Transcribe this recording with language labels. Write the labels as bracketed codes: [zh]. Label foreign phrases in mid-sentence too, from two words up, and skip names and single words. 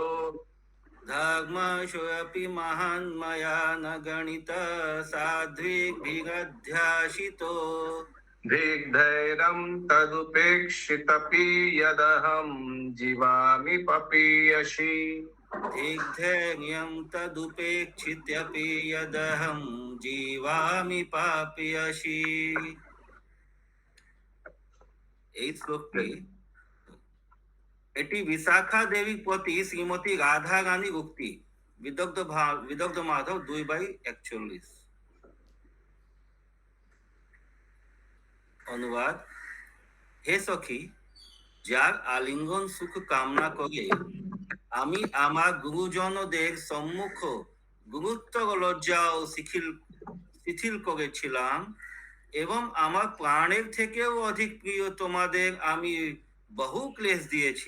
[sa] धर्मशोऽपि महान् मया न गणित साध्विभिरध्यासितो। दिग्धैर्यं तदुपेक्षितपि यदहं जीवामि पपीयसि। दिग्धैर्यं तदुपेक्षित्यपि यदहं जीवामि पापयसि। [bn] এই শ্লোকটি এটি বিশাখা দেবীর প্রতি শ্রীমতী রাধা রানীর উক্তি। বিদগ্ধ মাধব 2/41। অনুবাদ: হে সখী, যার আলিঙ্গন সুখ কামনা করে আমি আমার গুরুজনদের সম্মুখ গুরুত্ব লজ্জা ও শিথিল করেছিলাম, এবং আমার প্রাণের থেকেও অধিক প্রিয় তোমাদের আমি বহু ক্লেশ দিয়েছি।